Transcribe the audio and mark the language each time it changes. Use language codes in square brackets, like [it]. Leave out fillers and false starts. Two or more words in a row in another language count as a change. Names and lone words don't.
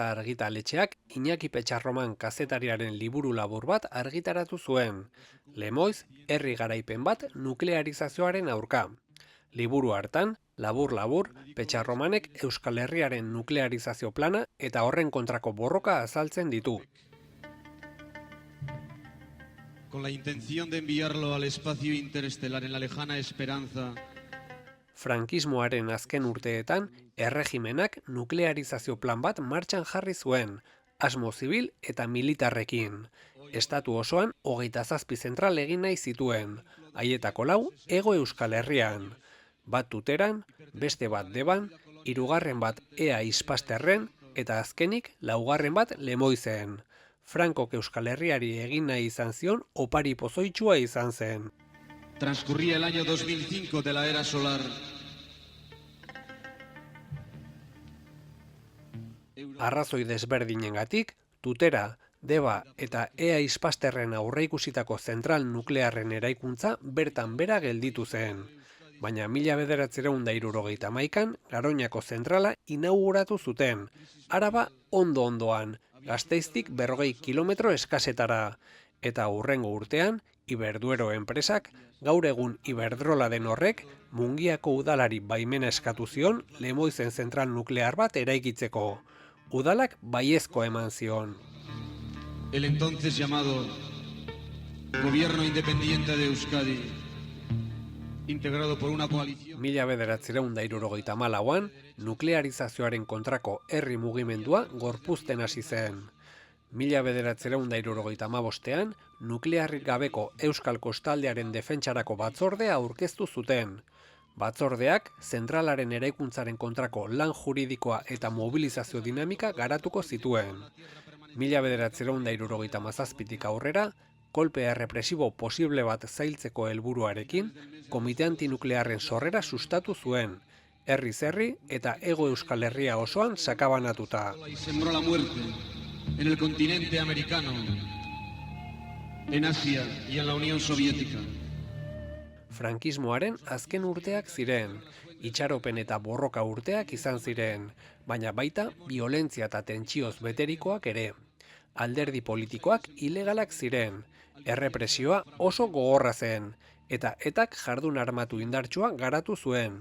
[eu] argitaletxeak Iñaki Petxarroman kazetariaren liburu labur bat argitaratu zuen. Lemoiz, herri garaipen bat nuklearizazioaren aurka. Liburu hartan, labur-labur, Petxarromanek Euskal Herriaren nuklearizazio plana eta horren kontrako borroka azaltzen ditu. [es] Con la intención de enviarlo al espacio interestelar en la lejana esperanza... [eu] Frankismoaren azken urteetan, erregimenak nuklearizazio plan bat martxan jarri zuen, asmo zibil eta militarrekin. Estatu osoan 27 zentral egin nahi zituen, haietako 4 Hego Euskal Herrian. Bat Tuteran, beste bat Deban, 3. bat Ea Ispasterren eta azkenik 4. bat Lemoizen. Frankok Euskal Herriari egin nahi izan zion opari pozoitsua izan zen. [es] Transcurría el año 2005 de la era solar. [eu] Arrazoi desberdinengatik, Tutera, Deba eta Ea Ispasterren aurreikusitako zentral nuklearren eraikuntza bertan bera gelditu zen. Baina 1971an, Garoñako zentrala inauguratu zuten. Araba ondo-ondoan, Gasteiztik 40 kilometro eskasetara. Eta hurrengo urtean, Iberduero enpresak, gaur egun Iberdrola den horrek, Mungiako udalari baimena eskatu zion Lemoizen zentral nuklear bat eraikitzeko. Udalak baiezko eman zion. [es] El entonces llamado Gobierno Independiente de Euskadi, integrado por una coalición... [eu] 1974an, nuklearizazioaren kontrako herri mugimendua gorpuzten hasi zen. 1975an, nuklearrik gabeko Euskal Kostaldearen defentsarako batzordea aurkeztu zuten. Batzordeak, zentralaren eraikuntzaren kontrako lan juridikoa eta mobilizazio dinamika garatuko zituen. 1977tik aurrera, kolpe errepresibo posible bat zailtzeko helburuarekin, komite antinuklearren sorrera sustatu zuen, herriz herri eta Hego Euskal Herria osoan sakabanatuta. [es] Y sembró la muerte en el continente americano, en Asia y en la Unión Soviética. [eu] Frankismoaren azken urteak ziren, itxaropen eta borroka urteak izan ziren, baina baita biolentzia eta tentsioz beterikoak ere. Alderdi politikoak ilegalak ziren, errepresioa oso gogorra zen, eta etak jardun armatu indartsua garatu zuen.